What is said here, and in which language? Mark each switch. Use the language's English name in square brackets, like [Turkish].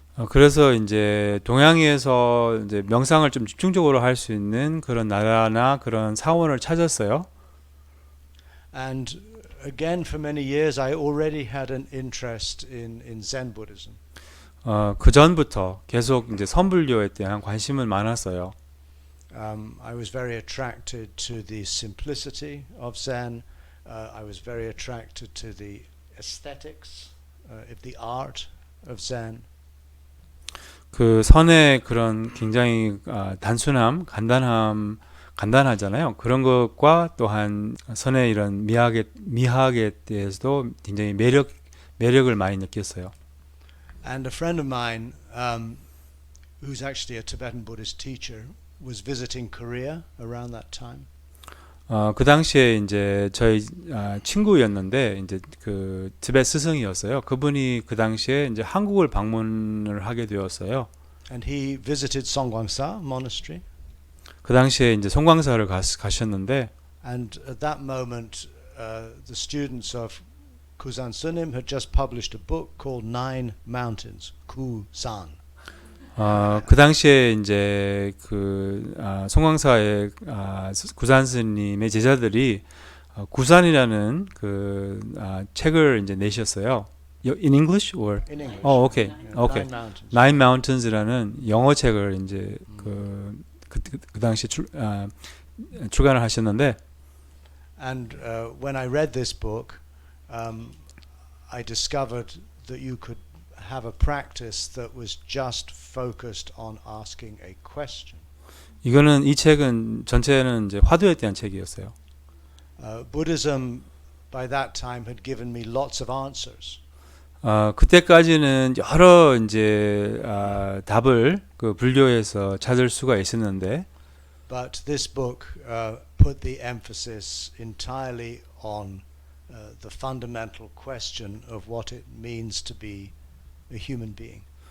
[Korean] 그래서 이제 동양에서 이제 명상을 좀 집중적으로 할 수 있는 그런 나라나 그런 사원을 찾았어요. [English] And again, for many years, I already had an interest in Zen Buddhism. [Korean] 그 전부터 계속 이제 선불교에 대한 관심은 많았어요. [English] I was very attracted to the simplicity of Zen. I was very attracted to the aesthetics of the art of Zen. [Korean] 그 선의 그런 굉장히 단순함, 간단하잖아요. 그런 것과 또한 선의 이런 미학에 대해서도 굉장히 매력을 많이 느꼈어요. [English] And a friend of mine, who's actually a Tibetan Buddhist teacher, was visiting Korea around that time. [Korean] 그 당시에 이제 저희 친구였는데 이제 그 티베트 스승이었어요. 그분이 그 당시에 이제 한국을 방문을 하게 되었어요. [English] And he visited Songwangsa Monastery. [Korean] 그 당시에 이제 송광사를 가셨는데, [English] and at that moment, the students of 구산스님 had just published a book called Nine Mountains, 구산. [Korean] 그 당시에 이제 그 송광사의 구산스님의 제자들이 구산이라는 그 책을 이제 내셨어요. [English] In English or? In English. Okay. Okay. Nine Mountains. [Korean] Nine Mountains라는 영어 책을 이제 그 당시 출간을 하셨는데, [English] And when I read this book, I discovered that you could have a practice that was just focused on asking a question. [Korean] 이거는 이 책은 전체는 이제 화두에 대한 책이었어요. [English] Buddhism by that time had given me lots of answers. [Korean] 그때까지는 여러 이제 답을 그 불교에서 찾을 수가 있었는데, [English] But this book put the emphasis entirely on the fundamental question of what it means to be a human being.